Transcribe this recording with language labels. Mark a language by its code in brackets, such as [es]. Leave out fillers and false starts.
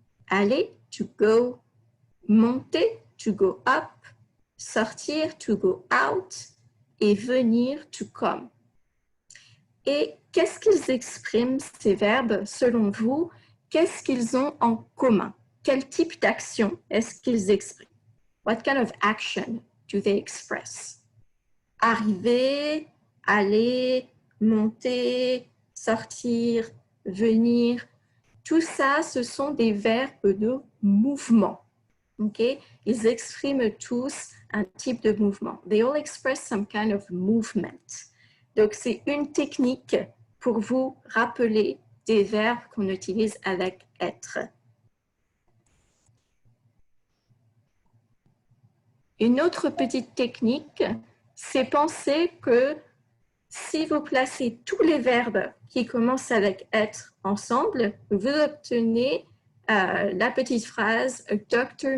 [en] Aller, to go. Monter, to go up. [fr] Sortir, [en] to go out. [fr] Et venir, [en] to come. [fr] Et qu'est-ce qu'ils expriment, ces verbes, selon vous? Qu'est-ce qu'ils ont en commun? Quel type d'action est-ce qu'ils expriment? [en] What kind of action do they express? [fr] Arriver, aller, monter, sortir, venir. Tout ça, ce sont des verbes de mouvement. Okay? Ils expriment tous un type de mouvement. [en] They all express some kind of movement. [fr] Donc, c'est une technique pour vous rappeler des verbes qu'on utilise avec être. Une autre petite technique, c'est penser que si vous placez tous les verbes qui commencent avec être ensemble, vous obtenez la petite phrase Dr.